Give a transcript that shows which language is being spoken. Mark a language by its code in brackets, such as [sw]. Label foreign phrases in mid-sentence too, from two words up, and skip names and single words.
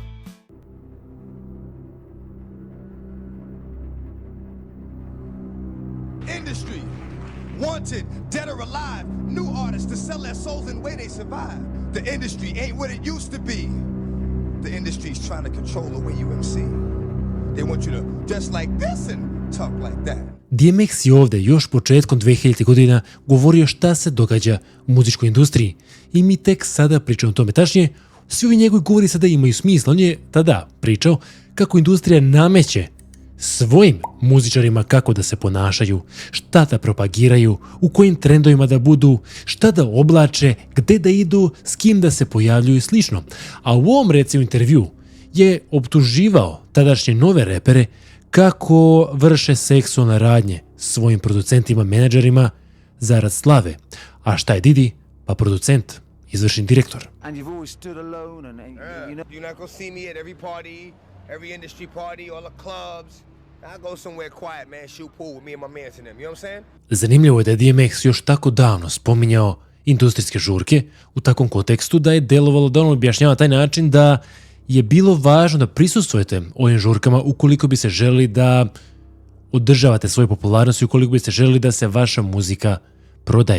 [en] Industry, wanted, dead or alive, new artists to sell their souls in way they survive. The industry ain't what it used to be. The industry's trying to control the way you MC. They want you to dress like this and talk like that. [sr] DMX je ovde još početkom 2000. godina govorio šta se događa u muzičkoj industriji i mi tek sada pričamo o tome. Tačnije, svi ovi njegovi govori sada imaju smisla. On je tada pričao kako industrija nameće svojim muzičarima kako da se ponašaju, šta da propagiraju, u kojim trendovima da budu, šta da oblače, gde da idu, s kim da se pojavljuju i slično. A u ovom recimo intervju je optuživao tadašnje nove repere kako vrše seksualne radnje svojim producentima, menadžerima zarad slave. A šta je Didi? Pa producent, izvršni direktor. [en] And you've always stood alone and you know. You're not gonna see me at every party, every industry party, all the clubs. I go somewhere quiet, man, shoot pool with me and my mans and them, you know what I'm saying? [sr] Zanimljivo je da je DMX još tako davno spominjao industrijske žurke u takvom kontekstu da je delovalo da on objašnjava taj način da je bilo važno da prisustvujete ovim žurkama ukoliko bi se želeli da održavate svoju popularnost i ukoliko bi se želeli da se vaša muzika prodaje.